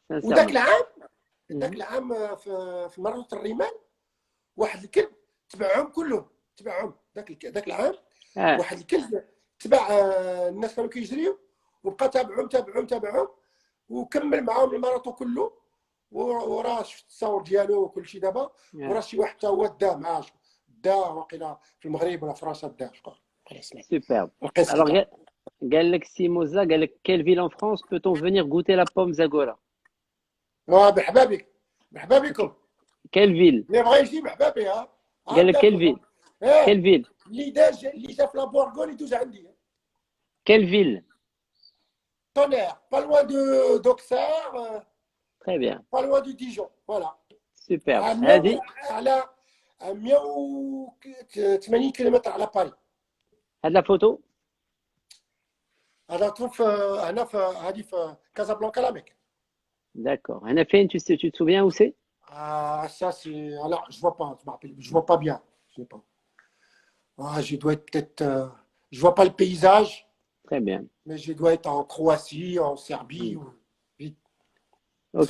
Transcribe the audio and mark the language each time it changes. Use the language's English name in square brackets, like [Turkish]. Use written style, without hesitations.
[Arabic] وداك العام في مرات الرمال واحد الكلب تبعهم كلهم، داك العام واحد الكلب تبع الناس كانوا كيجريو وبقى تابعهم وكمل معاهم الماراطون كله. وراه شفت التصاور ديالو وكل شيء دابا. وراه شي واحد حتى هو دا واقيلا في المغرب ولا فرنسا دا شكون سوبر. [French] Alors [Arabic] قال لك سيموزا قال لك [French] quelle ville en France peut-on venir goûter la pomme Zagora؟ [Arabic] بحبابكم. [French] quelle ville؟ [Arabic] اللي بغى يجي بحبابي. قال لك [French] quelle ville؟ quelle ville؟ [Arabic] اللي جا في لابورغون يدوز عندي. [French] quelle ville؟ Tonnerre, pas loin d'Auxerre. Très bien. Pas loin de Dijon, voilà. Super. [Arabic] على 180 كيلومتر على باريس. هاد لا فوتو هذا تشوف هنا في هذه في كازابلانكا لاميك. داكور. هنا فين؟ [French] tu te souviens où c'est؟ Ça c'est alors je vois pas, je vois pas bien, je sais pas. Je dois être peut-être je vois pas le paysage, Très bien. mais je dois être en Croatie, en Serbie ou de toute